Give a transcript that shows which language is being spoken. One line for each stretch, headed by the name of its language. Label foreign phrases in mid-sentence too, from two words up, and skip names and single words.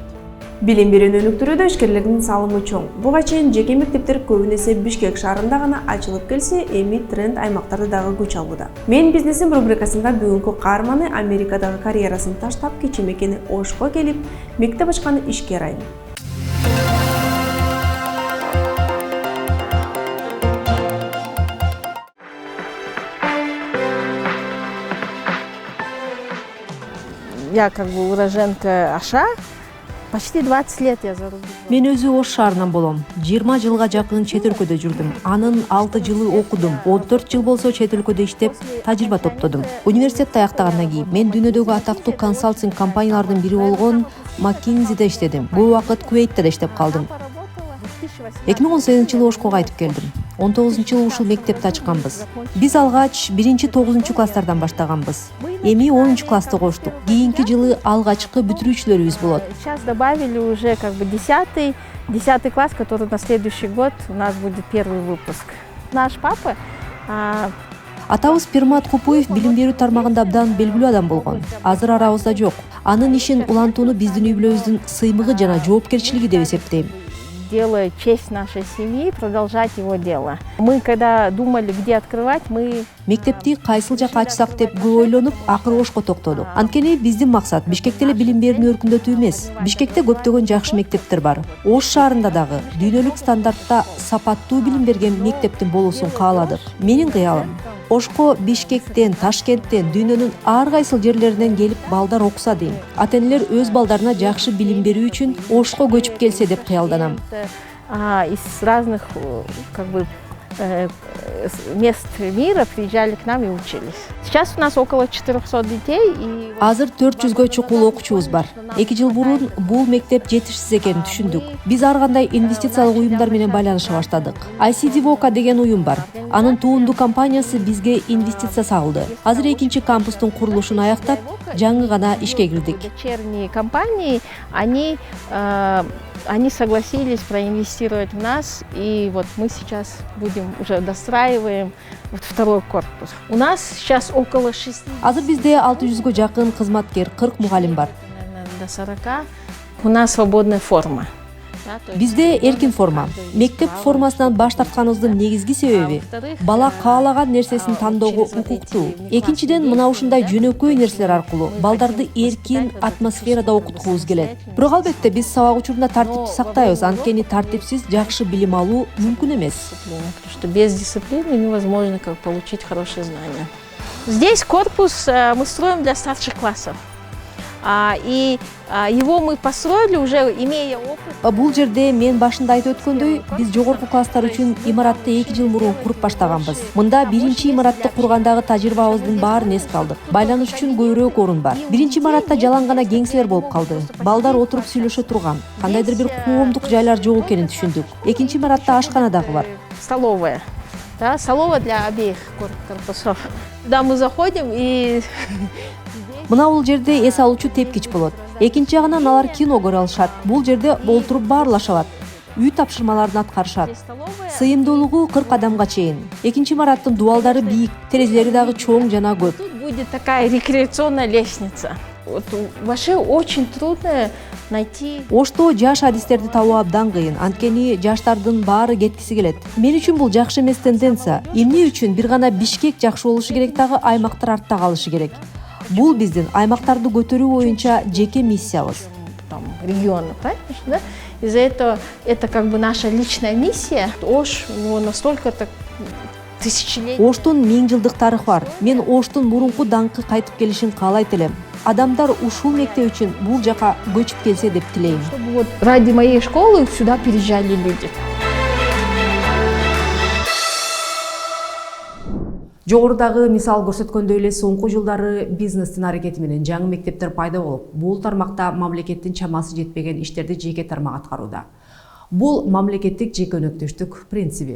Kyrgyz: Билим берүүнү өнүктүрүүдө ишкерлердин салымы чоң. Буга чейин жеке мектептер көбүн эсе Бишкек шаарында гана ачылып келсе, эми тренд аймактарда дагы күч алууда. Мен бизнесим рубрикасында бүгүнкү каарманы Америкадагы карьерасын таштап кичи мекени Ошко келип, мектеп ачкан ишкер айым.
Russian: Я как бы уроженка Аша. Почти 20 лет я за рубежом.
Kyrgyz: Мен өзү Ош шаарынан болом. 20 жылга жакын чет өлкөдө жүрдүм. Анын 6 жылы окудум. 14 жыл болсо чет өлкөдө иштеп, тажрыйба топтодум. Университетти аяктагандан кийин мен дүйнөдөгү атактуу консалтинг компаниялардын бири болгон McKinsey'де иштедим. Бул убакыт Кувейтте да иштеп калдым. 2018 жылы Ошко кайтып келдим. 19 жылы ушул мектепти ачканбыз. Биз алгач 1-9 класстардан баштаганбыз. Эми 10 класты коштук. Кийинки жылы алгачкы бүтүрүүчүлөрүбүз болот.
Russian: Сейчас добавили уже как бы 10 класс, который на следующий год у нас будет первый выпуск. Наш папа
Kyrgyz: Атабыз Пермат Купуев билим берүү тармагында абдан белгилүү адам болгон. Азыр арабызда жок. Анын ишин улантууну биздин үй-бүлөбүздүн сыймыгы жана жоопкерчилиги деп эсептейм.
Russian: Делая честь нашей семьи, продолжать его дело. Мы когда думали, где открывать, мы
Kyrgyz: Мектепти кайсыл жакка ачсак деп көп ойлонуп, акыры Ошко токтодук. Анткени биздин максат Бишкекте эле билим берүүнү өркүндөтүү эмес. Бишкекте көптөгөн жакшы мектептер бар. Ош шаарында дагы дүйнөлүк стандартта сапаттуу билим берген мектептин болуусун кааладык. Менин кыялым Ошко Бишкектен, Ташкенттен, дүйнөнүн ар кайсыл жерлеринен келип балдар окуса дейм. Ата-энелер өз балдарына жакшы билим берүү үчүн Ошко көчүп келсе деп кыялданам.
Russian: Из разных как бы мест мира приезжали к нам и учились. Сейчас у нас около 400 детей.
Kyrgyz: Азыр 400гө чукул окуучубуз бар. 2 жыл мурун бул мектеп жетишсиз экенин түшүндүк. Биз ар кандай инвестициялык уюмдар менен байланыша баштадык. ICD Voca деген уюм бар. Анын туунду компаниясы бизге инвестиция салды. Азыр 2-чи кампустун курулушун аяктап, жаңы гана ишке кирдик.
Russian: Дочерние компании, они согласились проинвестировать в нас, и вот мы сейчас уже достраиваем второй корпус. У нас сейчас около 6.
Kyrgyz: Азыр бизде 600гө жакын кызматкер, 40 мугалим бар.
Russian: До 40. У нас свободная форма.
Kyrgyz: Бизде эркин форма. Мектеп формасынан баш тартканыбыздын негизги себеби бала каалаган нерсесин тандоого укуктуу. Экинчиден, мына ушундай жөнөкөй нерселер аркылуу балдарды эркин атмосферада окуткубуз келет. Бирок албетте биз сабак учурунда тартипти сактайбыз, анткени тартипсиз жакшы билим алуу мүмкүн эмес.
Russian: Потому что без дисциплины невозможно получить хорошие знания. Здесь корпус мы строим для старших классов. И его мы построили уже имея опыт.
Kyrgyz: Бул жерде мен башында айтып өткөндөй, биз жогорку класстар үчүн имаратты 2 жыл мурун куруп баштаганбыз. Мында биринчи имаратты кургандагы тажрыйбабыздын баарын эске алдык. Байланыш үчүн көбүрөөк орун бар. Биринчи имаратта жалаң гана кеңселер болуп калды. Балдар отуруп сүйлөшө турган, кандайдыр бир коомдук жайлар жок экенин түшүндүк. Экинчи имаратта ашкана дагы бар. Столовая. Да, столовая для обеих корпусов. Туда мы заходим и... Мына бул жерде эс алуучу тепкич болот. Экинчи жагынан алар кино көрө алышат. Бул жерде олтуруп баарлаша алат. Үй тапшырмаларын аткарышат. Сыйымдуулугу 40 адамга чейин. Экинчи имараттын дубалдары бийик, терезелери дагы чоң жана көп.
Russian: Тут будет такая рекреационная лестница. Вот вообще очень трудно найти.
Kyrgyz: Ошто жаш адистерди табуу абдан кыйын, анткени жаштардын баары кеткиси келет. Мен үчүн бул жакшы эмес тенденция. Эмне үчүн бир гана Бишкек жакшы болушу керек дагы аймактар артта калышы керек. Бул биздин аймактарды көтөрүү боюнча жеке миссиябыз.
Russian: Там регионы, правильно, да? Из-за этого это как бы наша личная миссия. Ош, у него настолько так тысячелетий.
Kyrgyz: Оштун 1000 жылдык тарыхы бар. Мен Оштун мурунку даңкы кайтып келишин каалайт элем. Адамдар ушул мектеп үчүн бул жака көчүп келсе деп тилейм.
Russian: Чтобы вот ради моей школы сюда переезжали люди.
Kyrgyz: Жогорудагы мисал көрсөткөндөй эле соңку жылдары бизнестин аракети менен жаңы мектептер пайда болуп, бул тармакта мамлекеттин чамасы жетпеген иштерди жеке тармак аткарууда. Бул мамлекеттик жекөнөктөштүк принциби.